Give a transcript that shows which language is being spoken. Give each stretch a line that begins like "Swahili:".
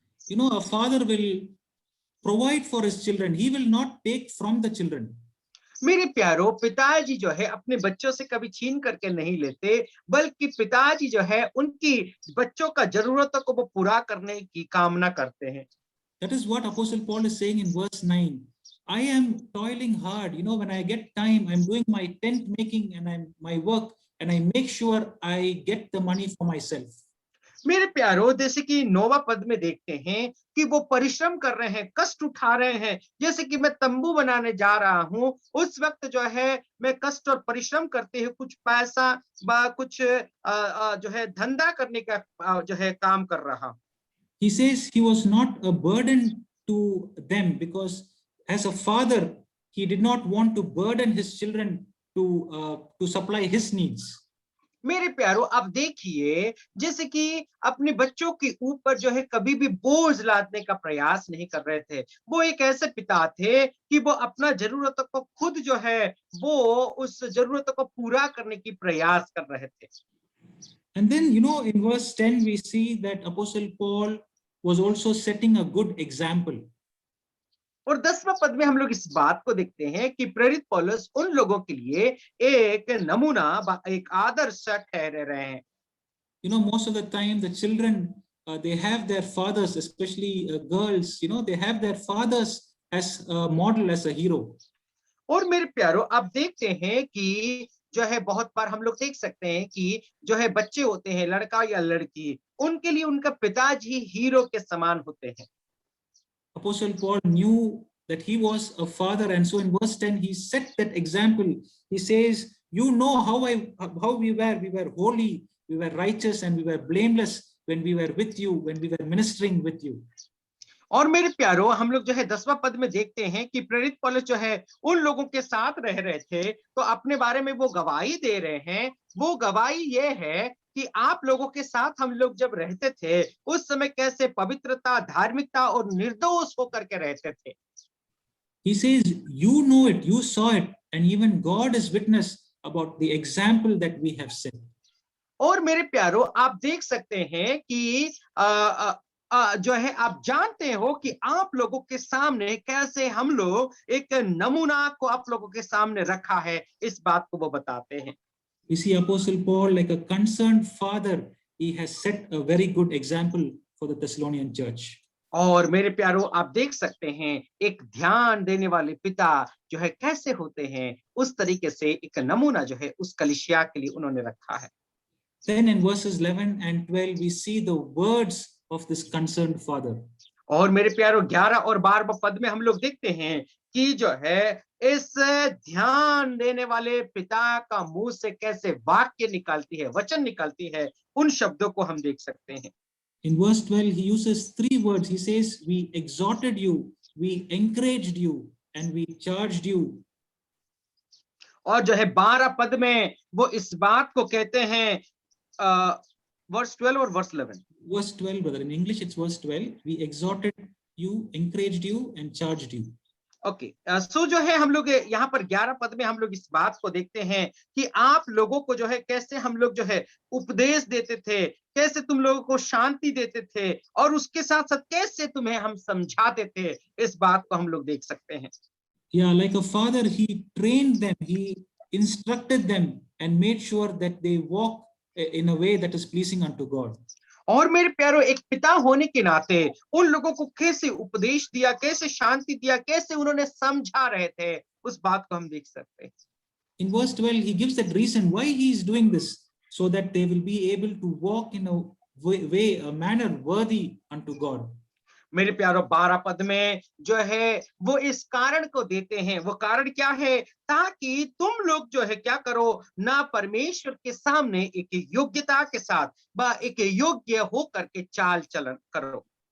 English: You know, a father will provide for his children. He will not take from the children.
Hindi: मेरे प्यारो, पिताजी जो है अपने बच्चों से कभी छीन करके नहीं लेते, बल्कि पिताजी जो है उनकी बच्चों का जरूरतों को वो पूरा करने की कामना करते हैं।
English: That is what Apostle Paul is saying in verse 9. I am toiling hard. When I get time, I'm doing my tent making and my work, and I make sure I get the money for myself.
Hindi: मेरे प्यारो, जैसे कि 9वां पद में देखते हैं कि वो परिश्रम कर रहे हैं, कष्ट उठा रहे हैं। जैसे कि मैं तंबू बनाने जा रहा हूं, उस वक्त जो है मैं कष्ट और परिश्रम करते हुए कुछ पैसा कुछ जो है धंधा करने का जो है काम कर रहा हूं।
English: He says he was not a burden to them because as a father, he did not want to burden his children to supply his needs.
Hindi: मेरे प्यारो, आप देखिए, जैसे कि अपने बच्चों के ऊपर जो है कभी भी बोझ लादने का प्रयास नहीं कर रहे थे। वो एक ऐसे पिता थे कि वो अपना जरूरतों को खुद जो है वो उस जरूरतों को पूरा करने की प्रयास कर रहे थे।
English: And then, in verse 10, we see that Apostle Paul was also setting a good example.
Hindi: और 10वां पद में हम लोग इस बात को देखते हैं कि प्रेरित पौलुस उन लोगों के लिए एक नमूना, एक आदर्श ठहरे रहे हैं।
English: Most of the time the children, they have their fathers, especially girls, they have their fathers as a model, as a hero.
Hindi: और मेरे प्यारो, आप देखते हैं कि जो है बहुत बार हम लोग देख सकते हैं कि जो है बच्चे होते हैं, लड़का या लड़की, उनके लिए उनका पिताजी हीरो के समान होते हैं।
English: Apostle Paul knew that he was a father, and so in verse 10 he set that example. He says, how we were holy, we were righteous, and we were blameless when we were with you, when we were ministering with you.
Hindi: और मेरे प्यारो, हम लोग जो है 10वां पद में देखते हैं कि प्रेरित पौलुस जो है उन लोगों के साथ रह रहे थे, तो अपने बारे में वो गवाही दे रहे हैं। वो गवाही ये है कि आप लोगों के साथ हम लोग जब रहते थे, उस समय कैसे पवित्रता, धार्मिकता और निर्दोष होकर के रहते थे।
English: He says, you know it, you saw it, and even God is witness about the example that we have set.
Hindi: और मेरे प्यारो, आप देख सकते हैं कि जो है आप जानते हो कि आप लोगों के सामने कैसे हम लोग एक नमूना को आप लोगों के सामने रखा है, इस बात को वो बताते हैं।
English: You see, Apostle Paul, like a concerned father, he has set a very good example for the Thessalonian church.
Hindi: और मेरे प्यारो, आप देख सकते हैं एक ध्यान देने वाले पिता जो है कैसे होते हैं, उस तरीके से एक नमूना जो है उस कलीसिया के लिए उन्होंने रखा है।
English: Then in verses 11 and 12 we see the words of this concerned father.
Hindi: और मेरे प्यारो, 11 और 12 पद में हम लोग देखते हैं कि जो है इस ध्यान देने वाले पिता का मुंह से कैसे वाक्य निकलती है, वचन निकलती है, उन शब्दों को हम देख सकते हैं।
English: In verse 12 he uses 3 words. He says, we exhorted you, we encouraged you, and we charged you.
Hindi: और जो है 12 पद में वो इस बात को कहते हैं, verse 12 और verse 11।
English: Verse 12, brother. In English it's verse 12. We exhorted you, encouraged you, and charged you.
Hindi: Okay, सो जो है हम लोग यहाँ पर 11 पद में हम लोग इस बात को देखते हैं कि आप लोगों को जो है कैसे हम लोग जो है उपदेश देते थे, कैसे तुम लोगों को शांति देते थे, और उसके साथ साथ कैसे तुम्हें हम समझाते थे, इस बात को हम लोग देख सकते हैं।
English: Yeah, like a father, he trained them, he instructed them, and made sure that they walk in a way that is pleasing unto God.
Hindi: और मेरे प्यारो, एक पिता होने के नाते उन लोगों को कैसे उपदेश दिया, कैसे शांति दिया, कैसे उन्होंने समझा रहे थे, उस बात को हम देख सकते हैं।
English: In verse 12 he gives that reason why he is doing this, so that they will be able to walk in a manner worthy unto God.
Hindi: मेरे प्यारो, 12 पद में जो है वो इस कारण को देते हैं। वो कारण क्या है? ताकि तुम लोग जो है क्या करो ना, परमेश्वर के सामने एक योग्यता के साथ एक योग्य होकर के चाल चलन करो।